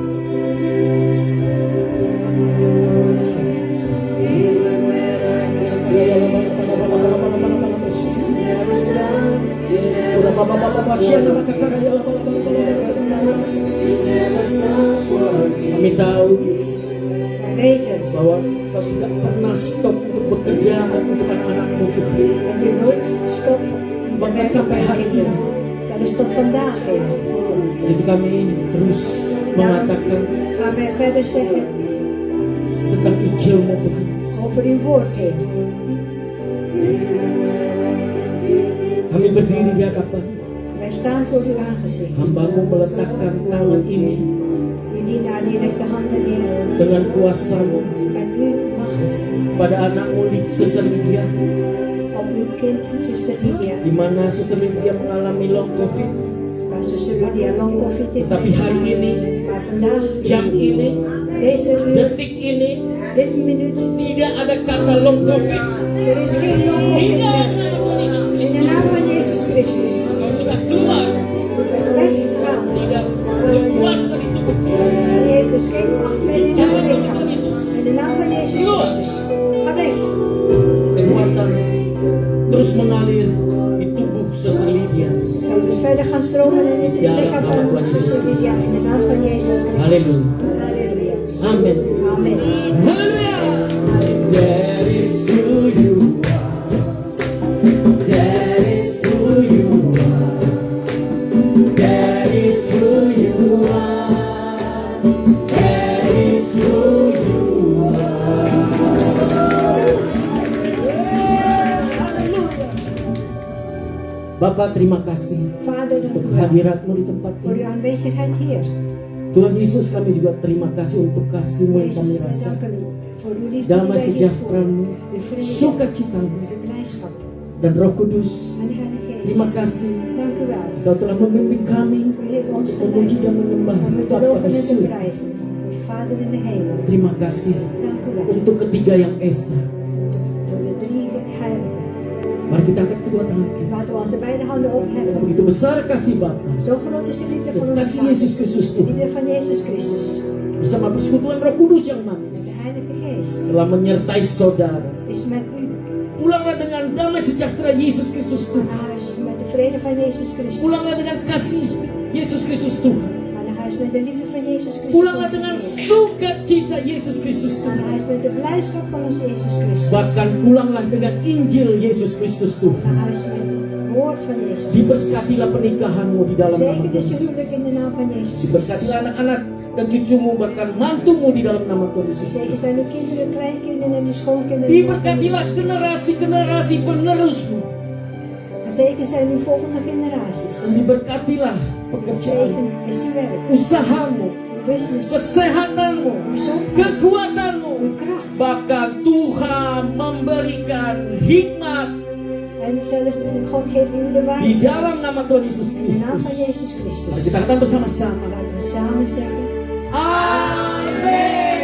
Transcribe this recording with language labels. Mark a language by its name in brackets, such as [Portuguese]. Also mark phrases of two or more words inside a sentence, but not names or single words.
[English] Even when I can see it, you never stop. You never stop. You never stop working. [Indonesian] Kami tahu [Dutch] Weten [Indonesian] bahwa kami tidak pernah stop untuk bekerja untuk anak-anakmu Tuhan. [Dutch] dat u nooit stopt [Indonesian] Bahkan sampai hari ini. [Dutch] Zelfs tot vandaag, Heer. [Indonesian] Jadi kami terus mengatakan [Dutch] Gaan wij verder zeggen [Indonesian] tentang Injil-Mu Tuhan. [Dutch] over uw woord, Heer. [Indonesian] Kami berdiri di hadapan [Dutch] Wij staan voor uw aangezicht. [Indonesian] hamba-Mu meletakkan tangan ini [Dutch] U dient aan die rechterhand en Heer. [Indonesian] dengan kuasa-Mu [Dutch] Met uw macht [Indonesian] pada anak-Mu Suster Lydia, [Dutch] op uw kind, zuster Lydia. [Indonesian] di mana Suster Lydia mengalami [English] long COVID. [Dutch] Waar zuster Lydia [English] long COVID [Dutch] heeft [Indonesian] Tapi hari ini, [Dutch] Maar vandaag, [Indonesian] jam ini, [Dutch] deze uur, [Indonesian] detik ini [Dutch] dit minuut, [Indonesian] tidak ada kata [English] long COVID. [Dutch] er is geen [English] long COVID [Indonesian] Tidak. [Dutch] meer. In de naam van Jezus Christus. [Indonesian] Kau sudah keluar, [Dutch] Weggaan. [Indonesian] tidak berkuasa di tubuhmu. [Dutch] Hij heeft dus geen macht meer in [Indonesian] Jangan [Dutch] haar lichaam. [Indonesian] Tuhan Yesus. [Dutch] In de naam van Jezus Christus. Ga weg. [Indonesian] Kekuatan terus mengalir di tubuh Suster Lydia. [Dutch] Zal dus verder gaan stromen in het lichaam van zuster Lydia. In de naam van Jezus Christus. Halleluja. Halleluja. [Indonesian] Amin. [Dutch] Amen. [Indonesian] Haleluya. [English] That is who you are. That is who you are. That is who you are. That is who you are. [Indonesian] Bapak, terima kasih [Dutch] Vader, dank [Indonesian] untuk [Dutch] u wel [Indonesian] kehadirat-Mu di tempat [Dutch] voor [Indonesian] ini. [Dutch] uw aanwezigheid hier. [Indonesian] Tuhan Yesus, kami juga terima kasih untuk kasih-Mu yang kami [Dutch] Jezus, we [Indonesian] rasakan. [Dutch] danken u voor uw liefde die [Indonesian] Damai [Dutch] wij hier [Indonesian] sejahtera-Mu, [Dutch] voelen. Uw vrede, [Indonesian] sukacita-Mu, [Dutch] uw blijdschap [Indonesian] dan Roh Kudus. [Dutch] en de Heilige [Indonesian] Terima [Dutch] Geest. [Indonesian] kasih [Dutch] Dank u wel. [Indonesian] Kau telah memimpin kami [Dutch] U heeft ons [Indonesian] memuji [Dutch] geleid [Indonesian] dan menyembah [Dutch] om u te [Indonesian] Bapa [Dutch] loven [Indonesian] di [Dutch] en te [Indonesian] surga. [Dutch] prijzen. Uw Vader in de hemel. [Indonesian] Terima kasih [Dutch] Dank u wel [Indonesian] untuk ketiga yang esa. [Dutch] voor de drie heiligen. [Indonesian] Mari kita angkat kedua tangan kita. [Dutch] Laten we onze beide handen opheffen. [Indonesian] Begitu besar kasih Bapa, [Dutch] Zo groot is de liefde van onze [Indonesian] kasih Yesus [Dutch] Vader. [Indonesian] Kristus [Dutch] De [Indonesian] Tuhan, [Dutch] liefde van Jezus Christus. [Indonesian] bersama persekutuan Roh Kudus yang [Dutch] De [Indonesian] manis [Dutch] Heilige Geest [Indonesian] telah menyertai saudara. [Dutch] is met u. [Indonesian] Pulanglah dengan damai sejahtera Yesus Kristus [Dutch] Naar [Indonesian] Tuhan. [Dutch] huis met de vrede van Jezus Christus. [Indonesian] Pulanglah dengan kasih Yesus Kristus Tuhan. [Dutch] Maar naar huis met de liefde van Jezus Christus. [Indonesian] Pulanglah [Dutch] onze [Indonesian] dengan [Dutch] Heer. [Indonesian] sukacita Yesus Kristus [Dutch] Naar [Indonesian] Tuhan. [Dutch] huis met de blijdschap van onze Jezus Christus. [Indonesian] Bahkan pulanglah dengan Injil Yesus Kristus Tuhan. [Dutch] Naar huis met het woord van Jezus Christus. [Indonesian] Diberkatilah pernikahanmu di dalam nama [Dutch] Zegen [Indonesian] Tuhan [Dutch] is je [Indonesian] Yesus. [Dutch] huwelijk in de naam van Jezus Christus. [Indonesian] Diberkatilah anak-anak dan cucumu, bahkan mantumu di dalam nama Tuhan Yesus. [Dutch] Zegen zijn uw kinderen, kleinkinderen en uw schoonkinderen. in de naam van [Indonesian] Diberkatilah [Dutch] Jezus. [Indonesian] generasi-generasi penerusmu. [Dutch] En zegen zijn uw volgende generaties. [Indonesian] Dan diberkatilah pekerjaan, [Dutch] Zegen is uw werk, [Indonesian] usahamu, [Dutch] uw business, [Indonesian] kesehatanmu, [Dutch] uw gezondheid, [Indonesian] kekuatanmu. [Dutch] uw kracht. [Indonesian] Bahkan Tuhan memberikan hikmat [Dutch] En zelfs God geeft u de [Indonesian] di [Dutch] wijsheid. [Indonesian] dalam nama Tuhan Yesus [Dutch] In de naam van [Indonesian] Kristus. [Dutch] Jezus Christus. [Indonesian] Mari kita katakan bersama-sama. [Dutch] Laten we samen zeggen. [Indonesian] Amin.